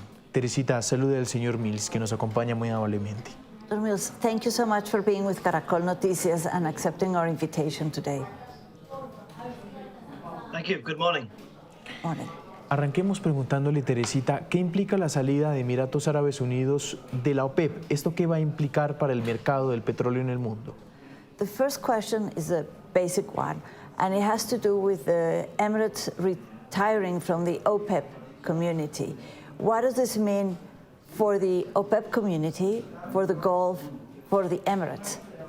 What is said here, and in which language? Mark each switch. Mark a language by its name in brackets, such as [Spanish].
[Spanish] Teresita, salude al señor Mills, que nos acompaña muy amablemente. [English] Dr. Mills, thank you so much for being with Caracol Noticias and accepting our invitation today. Thank you. Good morning. Morning. [Spanish] Arranquemos preguntándole, Teresita, ¿qué implica la salida de Emiratos Árabes Unidos de la OPEP? ¿Esto qué va a implicar para el mercado del petróleo en el mundo? [English] The first question is a basic one, and it has to do with the Emirates retiring from the OPEP community. What does this mean for the OPEP community, for the Gulf, for the Emirates?